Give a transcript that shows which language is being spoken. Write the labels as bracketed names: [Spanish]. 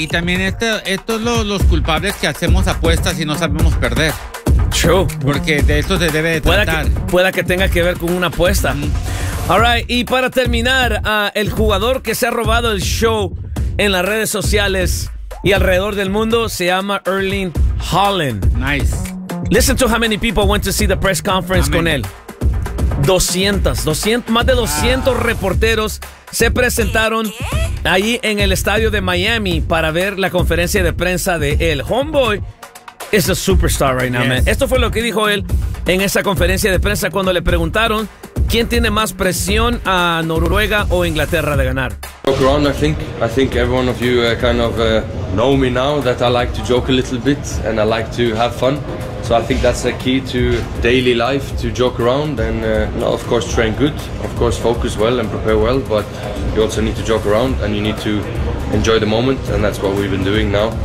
[Spanish] Y también estos los culpables que hacemos apuestas y no sabemos perder. [English] True. [Spanish] Porque de esto se debe de tratar. Pueda que tenga que ver con una apuesta. Mm-hmm. [English] All right, [Spanish] y para terminar, el jugador que se ha robado el show en las redes sociales y alrededor del mundo se llama Erling Haaland. [English] Nice. Listen to how many people went to see the press conference [Spanish] con él. 200, más de 200 reporteros se presentaron ahí en el estadio de Miami para ver la conferencia de prensa de él. [English] Homeboy is a superstar right now, yes. Man. [Spanish] Esto fue lo que dijo él en esa conferencia de prensa cuando le preguntaron quién tiene más presión a Noruega o Inglaterra de ganar. [English] Joke around, I think everyone of you kind of know me now that I like to joke a little bit and I like to have fun. So I think that's the key to daily life, to joke around and no, of course train good, of course focus well and prepare well, but you also need to joke around and you need to enjoy the moment, and that's what we've been doing now.